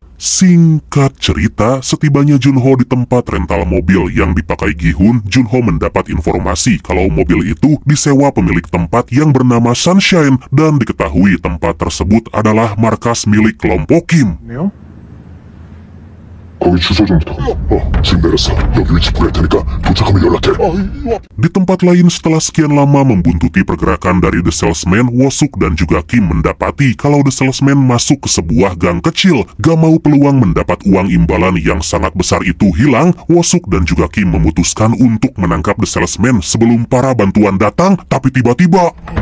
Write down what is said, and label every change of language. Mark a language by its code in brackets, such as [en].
[id] Singkat cerita, setibanya Junho di tempat rental mobil yang dipakai Gi-hun, Junho mendapat informasi kalau mobil itu disewa pemilik tempat yang bernama Sunshine, dan diketahui tempat tersebut adalah markas milik kelompok Kim. [ko] 네요? 거기 주소 좀 부탁. 지금 내렸어. 여기 위치 보낼 테니까 도착하면 연락해. [id] Di tempat lain, setelah sekian lama membuntuti pergerakan dari The Salesman, Woo-suk dan juga Kim mendapati kalau The Salesman masuk ke sebuah gang kecil. Gak mau peluang mendapat uang imbalan yang sangat besar itu hilang, Woo-suk dan juga Kim memutuskan untuk menangkap The Salesman sebelum para bantuan datang, tapi tiba-tiba